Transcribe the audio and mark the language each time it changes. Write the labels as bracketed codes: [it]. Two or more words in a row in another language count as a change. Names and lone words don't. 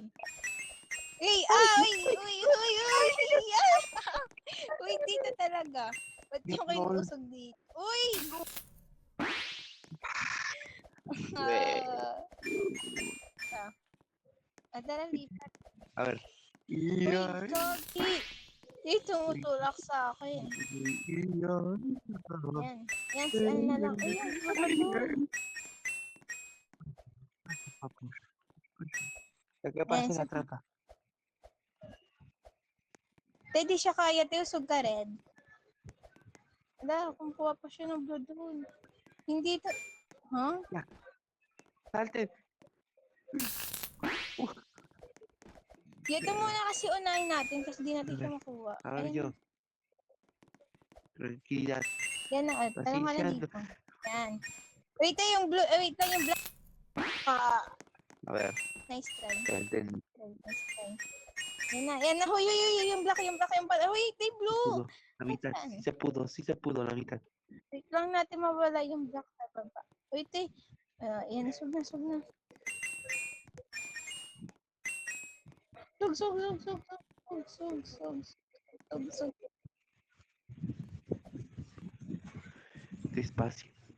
[tl] Uy, uy, uy, dito talaga. Ba't yung kayo Lol. usog dito? Uy! Tara, lipat. [es] A ver. [tl] Uy, Gogi! Tumutulak sa akin. Yan. Yan, si ano na lang. Uy, yan, wag mo doon. [es] ¿Qué pasa la trampa? [tl] Hindi siya kaya, usog ka red. Wala, kung kuha pa siya ng blood doon. Hindi to. Huh? Salte. Dito muna kasi unahin natin kasi di natin siya makuha. [es] A ver yo. Tranquilidad. [tl] Yan na, tanong ka na Paciencia. dito. Yan. Wait lang yung blue, wait lang yung black. [es] A ver. [en] Nice try. [es] Ya entendí. [en] Nice try. [tl] Yan na. Huy, yung black. Huy, may blue. [es] La mitad. Sí se pudo la mitad. [tl] Wait lang natin mawala yung black sa baba. Wait yan, sug na. Sug. Despacio.